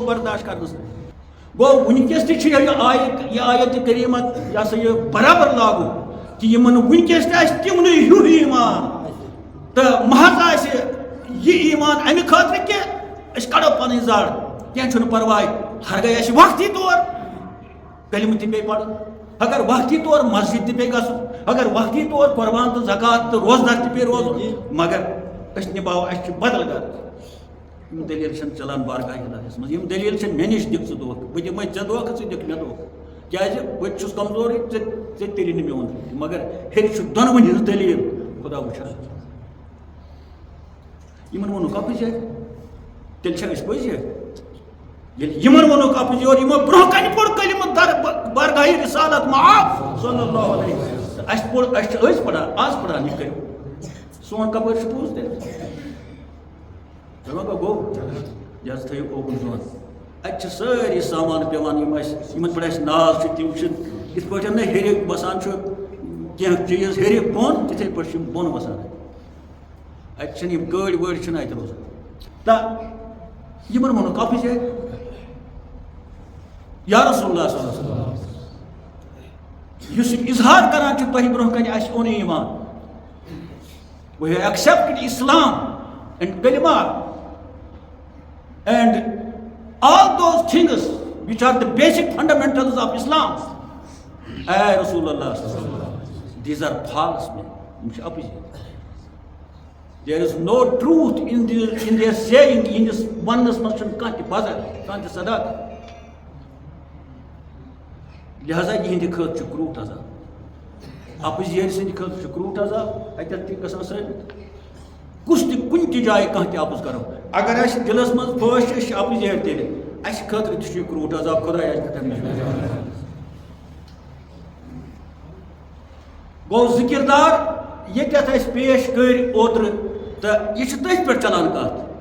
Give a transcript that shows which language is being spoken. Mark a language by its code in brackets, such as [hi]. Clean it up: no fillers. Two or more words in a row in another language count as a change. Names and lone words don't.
[ks] برداشت کرنس گوٚو ونکس تہِ چھِ یہِ آیت کریٖمہ یہِ ہسا یہِ برابر لاگو کہ یِمن ونکس تہِ آسہِ تِمنٕے ہیوٗ ایمان تہٕ محض آسہِ یہِ ایمان امہِ خٲطرٕ کہ أسۍ کڑو پنٕنۍ زر کینٛہہ چھُنہٕ پرواے ہرگاہ اَسہِ وقتی طور کلمہٕ تہِ پیٚیہِ پرُن اگر وقتی طور مسجد تہِ پیٚیہِ گژھُن اگر وقتی طور قربان تہٕ زکات تہٕ روزدار تہِ پیٚیہِ روزُن مگر اس نباو اس بدل غرض دلیل چھن چلان بارگاہ الہیس مز دلیل چھن مے نش دک ژٕ دھوکہ بہ دمے ژے دھوکہ ژٕ دک مے دھوکہ کیازِ بہ چھُس کمزورٕے ژے تیٚلی نہٕ میون مگر ہیٚرِ چھُ دۄنوٕنی ہٕنٛز دلیل خدا وٕچھان یمن ووٚنُکھ اپٕز تیٚلہِ چھا أسۍ پٔزۍ ییٚلہِ یمن ووٚنُکھ اپٕز یورٕ یمو برونٛہہ کنہِ پوٚر کلمہ در بارگاہِ رسالت معاف [ar] صلی اللہ علیہ وسلم [ks] اَسہِ پوٚر أسۍ چھِ ٲسۍ پران آز پران یہِ کٔرِو سون کپٲرۍ چھُ پوٚز تیٚلہِ گوٚو یہِ حظ تھٲیِو اوکُن زون اَتہِ چھِ سٲری سامان پیٚوان یِم اَسہِ یِمن پٮ۪ٹھ اَسہِ ناز چھُ تِم چھِنہٕ یِتھ پٲٹھۍ نہٕ ہیٚرِ بسان چھُ کینٛہہ چیٖز ہیٚرِ بۄن تِتھَے پٲٹھۍ چھِ یِم بۄن وسان اَتہِ چھِنہٕ یِم گٲڑۍ وٲڑۍ چھِنہٕ اَتہِ روزان تہٕ یِمن ووٚنُکھ اَپٕز [ar] یا رسول اللہ صلی اللہ علیہ وسلم [ks] یُس یہِ اِظہار کران چھُ تۄہہِ برونٛہہ کنہِ اَسہِ اوٚن ایٖمان [en] we have accepted Islam and kalima and all those things which are the basic fundamentals of Islam. [ar] رسول الله صلى الله عليه وسلم, [en] these are false men. There is no truth in their saying in this oneness mention [ks] kanti bazar kanti sadak. لہذا یہندِ خٲطرٕ چھُ کرٛوٗٹھ عذاب اپوزِشن سٕنٛدِ خٲطرٕ چھُ کرٛوٗٹھ عذاب اتٮ۪تھ تہِ گژھان ثٲبت کُس تہِ کُنہِ تہِ جایہِ کانٛہہ تہِ اپُز کرو اگر اَسہِ دِلس منٛز پٲش چھِ أسۍ چھِ اپوزِٹ تیٚلہِ اَسہِ خٲطرٕ تہِ چھُ یہِ کرٛوٗٹھ عذاب خۄدایا گوٚو زٕ کِردار ییٚتٮ۪تھ اَسہِ پیش کٔرۍ اوترٕ تہٕ یہِ چھُ تٔتھۍ پٮ۪ٹھ چلان کتھ